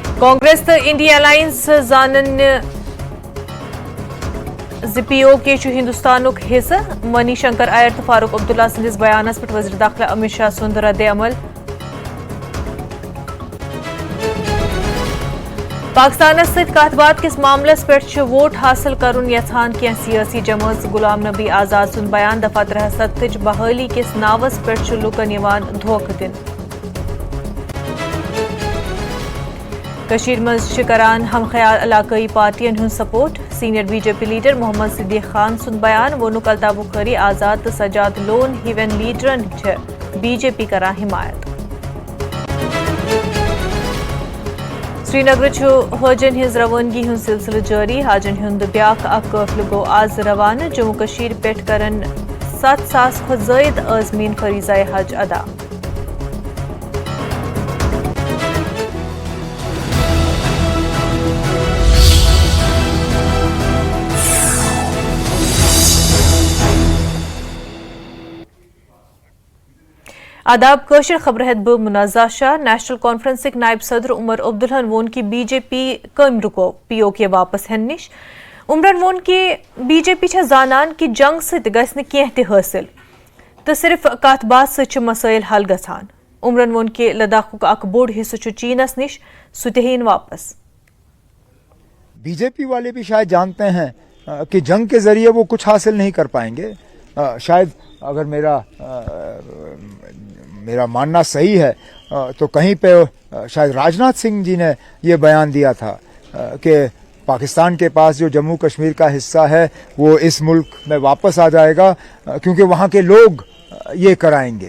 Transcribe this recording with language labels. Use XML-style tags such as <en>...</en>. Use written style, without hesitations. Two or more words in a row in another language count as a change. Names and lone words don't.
<ks>कांग्रेस तो इंडिया अलायंस जानन पी ओ के हिंदुस्तान हिस्सा मनी शंकर आयर तो फारूक अब्दुल्ला संदिस बयानस पे वज़ीर दाखिला अमित शाह सुंद रद्द अमल। पाकिस्तान सत कत बात किस मामलस पे वोट हासिल करुन यछान क्या सियासी जमात गुलाम नबी आजाद सुन बयान दफा 63 बहाली किस नावस पे लुकन धोख दिन। कशीर मज करान हम ख्याल इलाकई पार्टियन हुन सपोर्ट सीनियर बीजेपी लीडर मोहम्मद सिद्दीक खान सुन बयान वोनुक अल्ताफ बुखारी आजाद तो सजाद लोन हिवन लीडरन बीजेपी करा हिमायत। श्रीनगर हजन हिज रवानगी हुन सिलसिल जारी हाजन हुंद ब्याख अक काफिल गो आज रवाना जम्मू कशीर पेट करन 7,000 खुद ज़ायद आज़मीन फरीज़ाए हज अदा। आदाब कशर खबर है ब मुनाजा शाह नेशनल कॉन्फ्रेंस नायब सदर उमर अब्दुल्ला वोन की बीजेपी कम रुको पीओ के वापस हन निश उमरन वोन की बीजेपी जानान कि जंग सत गस कह हासिल तो सिर्फ कत बात सच मसाइल हल गसान। उमरन वोन के लद्दाख अक बोड़ हिस्सा चीनस निश सुतहीन वापस।</ks> <hi>बीजेपी वाले भी शायद जानते हैं कि जंग के जरिए वो कुछ हासिल नहीं कर पाएंगे। शायद अगर मेरा मानना सही है तो कहीं पे शायद राजनाथ सिंह जी ने ये बयान दिया था कि पाकिस्तान के पास जो जम्मू कश्मीर का हिस्सा है वो इस मुल्क में वापस आ जाएगा क्योंकि वहाँ के लोग ये कराएंगे।</hi>